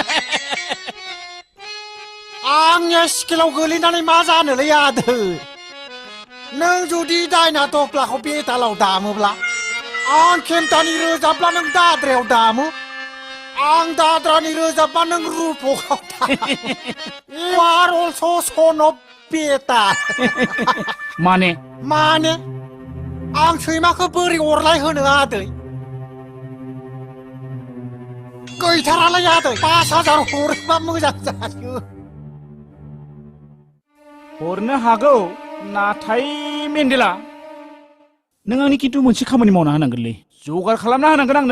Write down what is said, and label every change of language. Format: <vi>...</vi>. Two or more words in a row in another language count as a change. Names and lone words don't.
<brx>आंनिया स्केलाव गोलैनानै मा जानोलै आदै नों जुदि दायना दफ्लाखौ बेतालाव दामोब्ला आं खेमथानि रोजाबब्ला नों दाद्रायाव दामो आं दाद्रानि रोजाबब्ला नों रुपकआव दामो</brx> <en>You are also son of</en> <brx>बेताल माने आं सैमाखौ बोरै अरलाय होनो आदै गैथारालाय आदै 5,000 हरोबा मोजां जायो हरनो हागौ नाथाय मेन्देला नों आंनि खिन्थु मोनसे खामानि मावना होनांगोनलै जगार खालामना होनांगोन आंनो</brx>